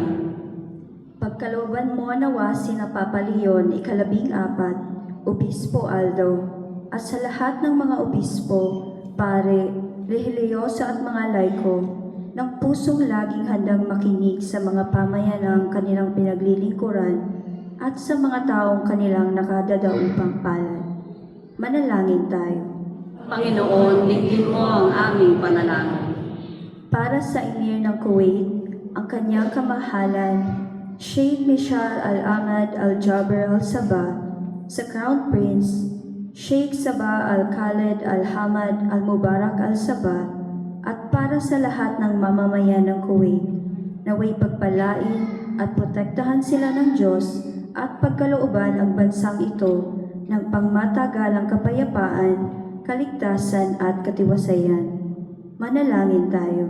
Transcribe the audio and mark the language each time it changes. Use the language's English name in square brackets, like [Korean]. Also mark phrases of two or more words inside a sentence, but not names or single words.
[Filipino] Pagkalooban mo nawa sina Papa Leon, 14, Obispo Aldo, at sa lahat ng mga obispo, pare, religyoso at mga laiko, ng pusong laging handang makinig sa mga pamayanang kanilang pinaglilingkuran at sa mga taong kanilang nakadadaupang palad. Manalangin tayo. Panginoon, dinggin mo ang aming panalangin. Para sa Emir ng Kuwait, ang kanyang kamahalan, Sheikh Michal Al-Ahmad Al-Jaber Al-Sabah, sa Crown Prince, Sheikh Sabah Al-Khalid Al-Hamad Al-Mubarak Al-Sabah, at para sa lahat ng mamamayan ng Kuwait, naway pagpalain at protektahan sila ng Diyos at pagkalooban ang bansang ito ng pangmatagalang kapayapaan, kaligtasan at katiwasayan. Manalangin tayo.